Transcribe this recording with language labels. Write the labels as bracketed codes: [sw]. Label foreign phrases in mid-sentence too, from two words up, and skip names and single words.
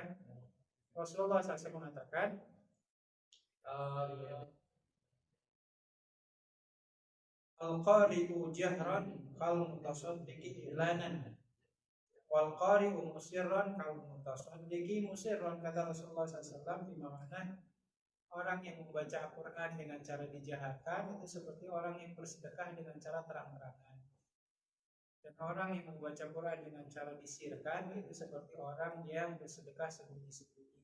[id] Rasulullah SAW mengatakan, [ar] القارئ جهرا كالمتصدق علانا والقارئ مسرا كالمتصدق مسرا, [id] kata Rasulullah SAW, di mana orang yang membaca Al-Quran dengan cara dijaharkan itu seperti orang yang bersedekah dengan cara terang-terangan. Dan orang yang membaca Quran dengan cara disirkan itu seperti orang yang bersedekah sembunyi-sembunyi.